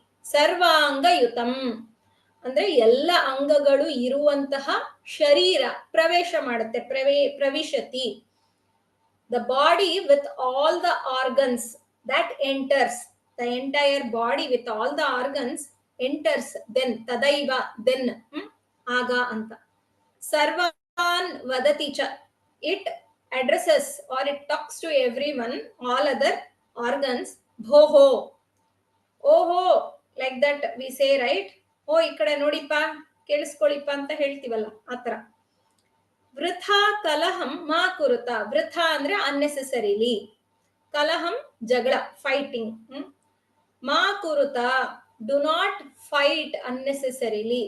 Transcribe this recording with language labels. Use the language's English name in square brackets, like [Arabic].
[Kannada] ಸರ್ವಾಂಗಯುತಂ ಅಂದ್ರೆ ಎಲ್ಲ ಅಂಗಗಳು ಇರುವಂತಹ ಶರೀರ ಪ್ರವೇಶ ಮಾಡುತ್ತೆ. [English] ಪ್ರವಿಶತಿ, the body with all the organs that enters, the entire body with all the organs enters, then ತದೈವ then [Kannada] ಆಗ ಅಂತ. [Sanskrit] ಸರ್ವಾನ್ ವದತಿ ಚ, [English] It addresses or it talks to everyone, all other organs. Bhoho, oho, like that we say, right? [Kannada] ಓ ಈ ಕಡೆ ನೋಡಿಪ್ಪ, ಕೇಳಿಸ್ಕೊಳ್ಳಿಪ್ಪ ಅಂತ ಹೇಳ್ತೀವಲ್ಲ ಆತರ. [Sanskrit] ವೃಥಾ ಕಲಹಂ ಮಾ ಕುರುತ. [Kannada] ವೃಥ ಅಂದ್ರೆ ಅನ್ನೆಸೆಸರಿಲಿ, ಕಲಹಂ ಜಗಳ, ಫೈಟಿಂಗ್. [Sanskrit] ಮಾ ಕುರುತ, [English] Do not fight unnecessarily.